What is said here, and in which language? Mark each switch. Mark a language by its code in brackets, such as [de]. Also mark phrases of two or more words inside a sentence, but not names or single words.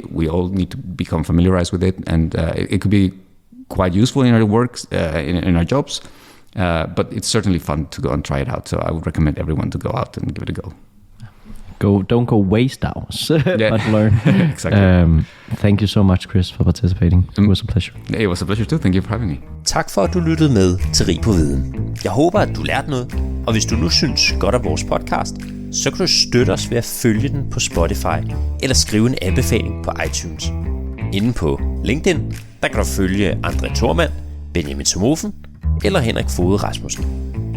[en] We all need to become familiarized with it, and it could be quite useful in our works, in our jobs. But it's certainly fun to go and try it out. So I would recommend everyone to go out and give it a go. Don't go waste hours, but learn. Exactly. Thank you so much, Chris, for participating. It was a pleasure. It was a pleasure too. Thank you for having me. [da] Tak for, at du lyttede med til Rig på Viden. Jeg håber, at du lærte noget, og hvis du nu synes godt af vores podcast, så kan du støtte os ved at følge den på Spotify eller skrive en anbefaling på iTunes. Inde på LinkedIn, der kan du følge André Thormand, Benjamin Somofen eller Henrik Foged Rasmussen.